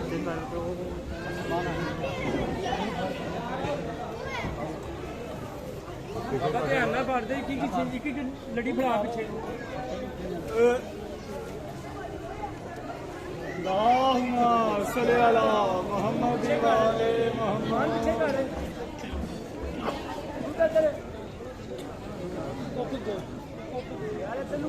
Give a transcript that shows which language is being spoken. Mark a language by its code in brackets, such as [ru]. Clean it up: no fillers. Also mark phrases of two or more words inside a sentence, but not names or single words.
[pa] ਬਾਬਾ ਧਿਆਨ ਨਾਲ ਪੜਦੇ ਇੱਕ ਲੜੀ ਫੜਾ ਪਿੱਛੇ [ar] اللهم صل على محمد وآل محمد [pa] ਪਿੱਛੇ ਕਰ ਯਾਰ ਤੈਨੂੰ